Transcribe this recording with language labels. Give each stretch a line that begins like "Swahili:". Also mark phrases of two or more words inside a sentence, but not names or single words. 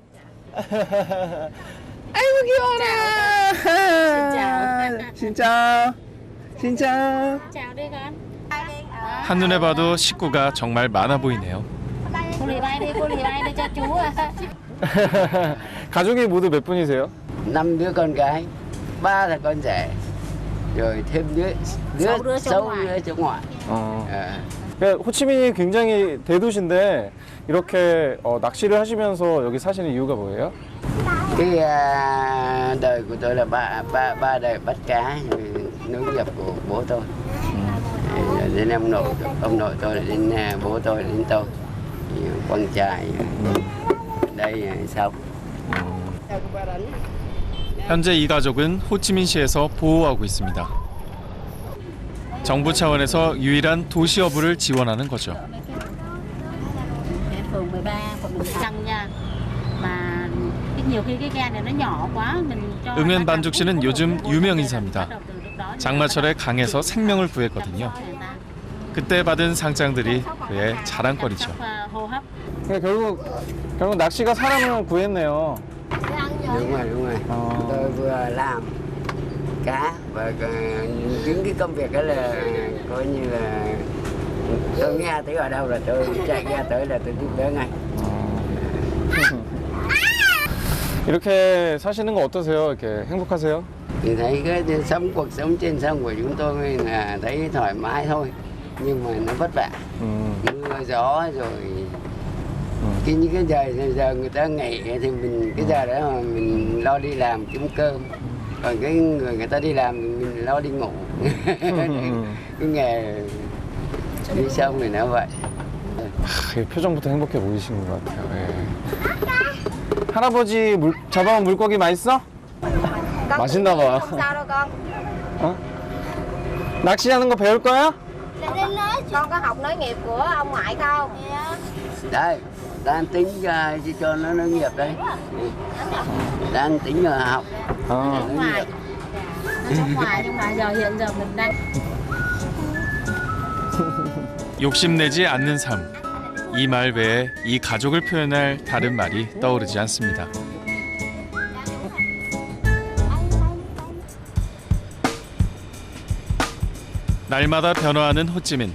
Korean: 아이고 귀여워라. 진짜. 한눈에 봐도 식구가 정말 많아 보이네요. 가족이 모두 몇 분이세요?
Vietnamese: 5 đứa con gái, 3 là con rể, rồi thêm 6 đứa cháu ngoại.
Korean: 호치민이 굉장히 대도시인데 이렇게 낚시를 하시면서 여기 사시는 이유가 뭐예요?
Vietnamese: Cái đời của tôi là ba đời bắt cá, nối nghiệp của bố tôi. Đến ông nội tôi là đến bố tôi đến tôi, quăng chài. đây sống.
Korean: 현재 이 가족은 호치민시에서 보호하고 있습니다. 정부 차원에서 유일한 도시어부를 지원하는 거죠.
Vietnamese: phường 13 quận Bình Tân nha. Mà nhiều khi cái ga này nó nhỏ quá mình cho
Korean: 응은 반죽 씨는 요즘 유명 인사입니다. 장마철에 강에서 생명을 구했거든요. 그때 받은 상장들이 그의 자랑거리죠. 그러니까 결국 낚시가 사람을 구했네요.
Vietnamese: Đúng rồi. Tôi vừa làm cá và chính cái công việc đó là coi như là tôi nghe thấy ở đâu là tôi chạy ra tới là tôi giúp đỡ ngay.
Korean: 이렇게 사시는 거 어떠세요? 이렇게 행복하세요?
Vietnamese: Thì thấy cái cuộc sống trên sông của chúng tôi là thấy thoải mái thôi, nhưng mà nó vất vả, mưa gió rồi những cái giờ người ta nghỉ thì mình cái giờ đó mà mình lo đi làm kiếm cơm, còn cái người ta đi làm thì mình lo đi ngủ. Cái nghề đi sông thì nó vậy.
Korean: 표정부터 행복해 보이시는 것 같아요. 예. 할아버지 잡아온 물고기 맛있어? 맛있나 봐.
Vietnamese: Không sao đâu con.
Korean: 어? 낚시하는 거 배울 거야?
Vietnamese: Con có học nối nghiệp của ông ngoại không? Đây, đang tính cho nó nối nghiệp đây. Đang tính học.
Korean: 어.
Vietnamese: ngoài. Nó sống ngoài nhưng mà hiện giờ mình đang
Korean: 욕심내지 않는 삶. 이 말 외에 이 가족을 표현할 다른 말이 떠오르지 않습니다. 날마다 변화하는 호찌민.